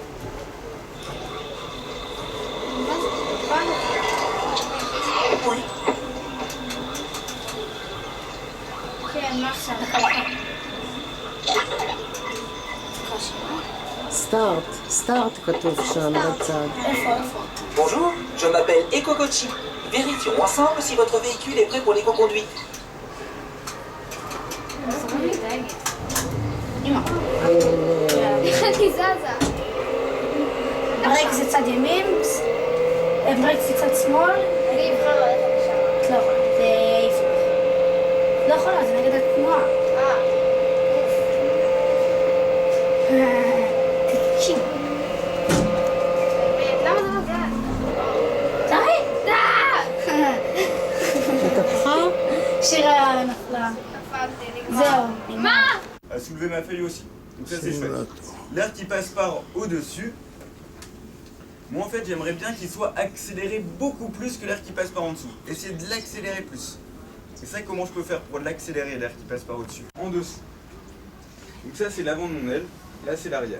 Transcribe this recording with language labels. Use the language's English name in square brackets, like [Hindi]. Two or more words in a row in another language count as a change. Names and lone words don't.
[Hebrew] כן, מה עכשיו? סטארט כתוב שם בצד. [French] Bonjour, je m'appelle Eko Kochi. Vérifions ensemble si votre véhicule est prêt pour l'éco-conduite. [Hebrew] אני זזה. ברייק זה צד ימין, ברייק זה צד שמאל. אני אבחר ללכת לשם. את לא יכולה, זה יעיף לך. לא יכולה, זה נגד התנועה. תקשיב. למה זה לא זז? די! התהפכה? שירה נפלה. זהו. מה? [French] À soulever ma feuille aussi. Donc ça c'est chouette. L'air qui passe par au-dessus, moi en fait j'aimerais bien qu'il soit accéléré beaucoup plus que l'air qui passe par en dessous. Essayez de l'accélérer plus. C'est ça comment je peux faire pour l'accélérer, l'air qui passe par au-dessus. En dessous. Donc ça c'est l'avant de mon aile, là c'est l'arrière.